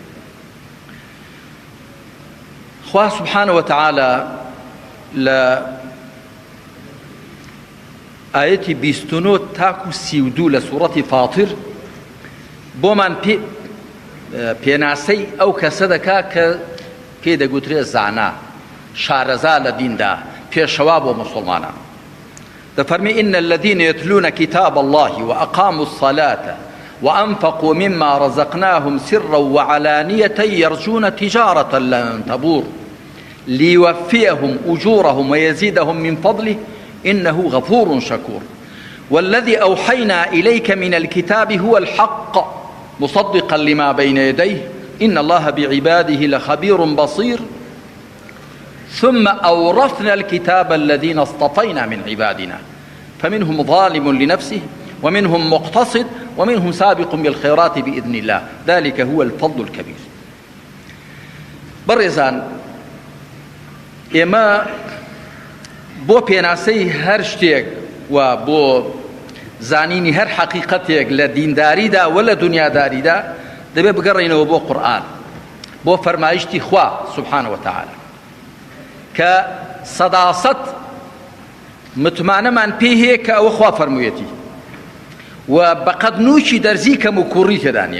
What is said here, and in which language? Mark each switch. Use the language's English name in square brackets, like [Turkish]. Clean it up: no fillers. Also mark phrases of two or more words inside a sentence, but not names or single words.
[Central Kurdish] خوا [Arabic] سبحانه وتعالى [Central Kurdish] لە ئاەتی 29 تاکو 32 لە سوورەتی فاتر بۆمان پێناسەی ئەو کەسە دەکا کە پێی دەگوترێ زانا شارەزا لە دیندا پێشەوا بۆ مسلمانان. [Arabic] دەفەرمی إن الذين يتلون كتاب الله وأقاموا الصلاة وأنفقوا مما رزقناهم سرا وعلانية يرجون تجارة لن تبور ليوفيهم أجورهم ويزيدهم من فضله إنه غفور شكور والذي أوحينا إليك من الكتاب هو الحق مصدقا لما بين يديه إن الله بعباده لخبير بصير ثم أورثنا الكتاب الذين اصطفينا من عبادنا فمنهم ظالم لنفسه ومنهم مقتصد ومنهم سابق بالخيرات بإذن الله ذلك هو الفضل الكبير. [Central Kurdish] بەڕێزان ئێمە بۆ پێناسەی هەر شتێک و بۆ زانینی هەر حەقیقەتێک لە دینداریدا و لە دنیاداریدا دەبێت بگەڕێنەوە بۆ قورئان بۆ فەرمایشتی خوا [Arabic] سبحانه وتعالى [Central Kurdish] کە سەداسەت متمانەمان پێی هەیە کە ئەوە خوا فەرموویەتی و بەقەد نووکی دەرزی کەم و کوڕی تێدا نییە.